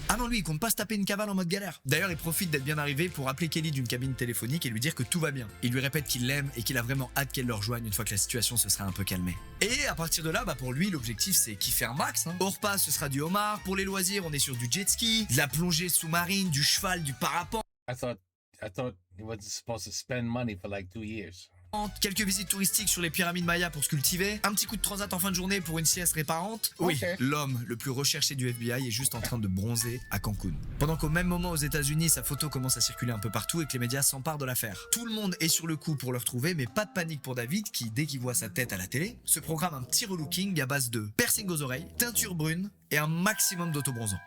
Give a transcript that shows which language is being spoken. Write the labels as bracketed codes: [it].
[fr] Ah non, lui il compte pas se taper une cavale en mode galère. D'ailleurs, il profite d'être bien arrivé pour appeler Kelly d'une cabine téléphonique et lui dire que tout va bien. Il lui répète qu'il l'aime et qu'il a vraiment hâte qu'elle le rejoigne une fois que la situation se sera un peu calmée. Et à partir de là, bah pour lui, l'objectif c'est kiffer un max. Au repas, ce sera du homard. Pour les loisirs, on est sur du jet ski, de la plongée sous-marine, du cheval, du parapente. [en] I thought he wasn't supposed to spend money for like 2 years. [fr] Quelques visites touristiques sur les pyramides mayas pour se cultiver, un petit coup de transat en fin de journée pour une sieste réparante. Oui, l'homme le plus recherché du FBI est juste en train de bronzer à Cancun. Pendant qu'au même moment aux États-Unis, sa photo commence à circuler un peu partout et que les médias s'emparent de l'affaire. Tout le monde est sur le coup pour le retrouver, mais pas de panique pour David qui, dès qu'il voit sa tête à la télé, se programme un petit relooking à base de piercing aux oreilles, teinture brune et un maximum d'autobronzant.